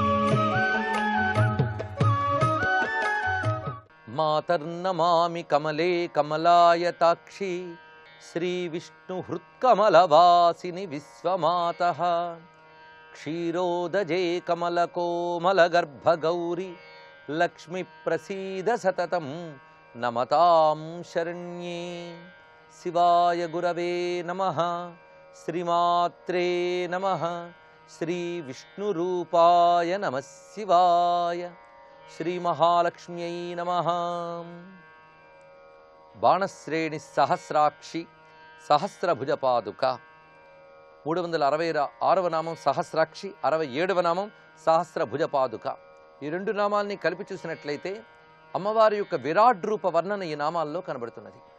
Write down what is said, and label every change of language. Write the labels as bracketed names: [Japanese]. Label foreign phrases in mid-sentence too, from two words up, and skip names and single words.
[Sanskrit] मातर्नमामि कमले कमलायताक्षी श्रीविष्णुहृत्कमलवासिनि विश्वमातः क्षीरोदजे कमलकोमलगर्भगौरी लक्ष्मीप्रसीद सततं नमतां शरण्ये. शिवाय गुरवे नमः. श्रीमात्रे नमः. श्रीविष्णुरूपाय नमः शिवाय. श्रीमहालक्ष्म्यै नमः. బాణశ్రేణి సహస్రాక్షి సహస్రభుజపాదుక. [Telugu] 366వ నామం సహస్రాక్షి, 67వ నామం సహస్రభుజపాదుక. ఈ రెండు నామాల్ని కలిపి చూసినట్లయితే అమ్మవారి యొక్క విరాట్ రూప వర్ణన ఈ నామాల్లో కనబడుతున్నది.